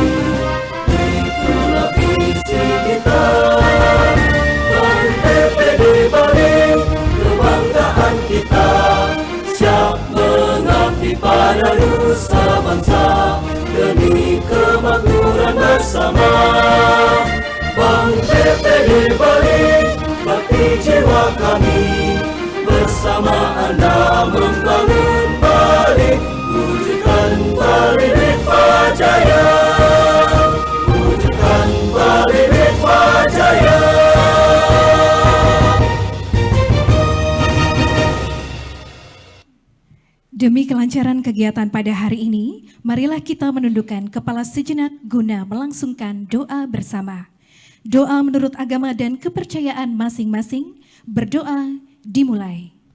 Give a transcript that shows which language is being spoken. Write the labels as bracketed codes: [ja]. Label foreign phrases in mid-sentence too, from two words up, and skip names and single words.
[id] Itulah visi kita, Bank BPD Bali, kebanggaan kita, siap mengabdi pada nusa bangsa demi kemakmuran bersama. Bank BPD Bali, bakti jiwa kami, bersama Anda membangun Bali, wujudkan Bali Ritma Jaya, wujudkan Bali Ritma Jaya. Demi kelancaran kegiatan pada hari ini, marilah kita menundukkan kepala sejenak guna melangsungkan doa bersama. Doa menurut agama dan kepercayaan masing-masing, berdoa dimulai.